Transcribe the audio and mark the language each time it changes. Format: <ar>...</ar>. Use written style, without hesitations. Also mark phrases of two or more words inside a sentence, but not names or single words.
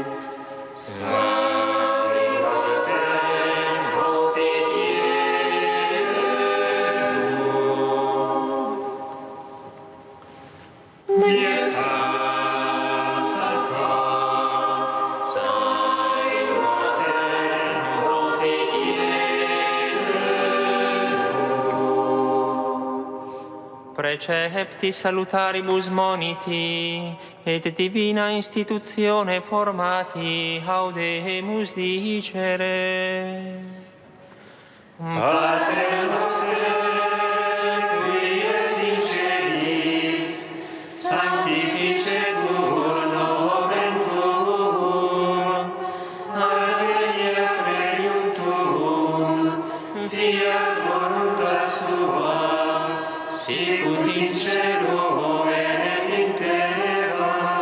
<fr>Saint immortel, prends pitié de nous. Dieu saint, saint fort, saint immortel, prends pitié de nous.</fr> <la>Precepti salutaribus moniti, et divina institutione formati, audemus dicere. Pater noster, qui es in celis, sanctificetur nomen tuum, adveniat regnum tuum, fiat voluntas tua, sicut in cielo et in terra.</la>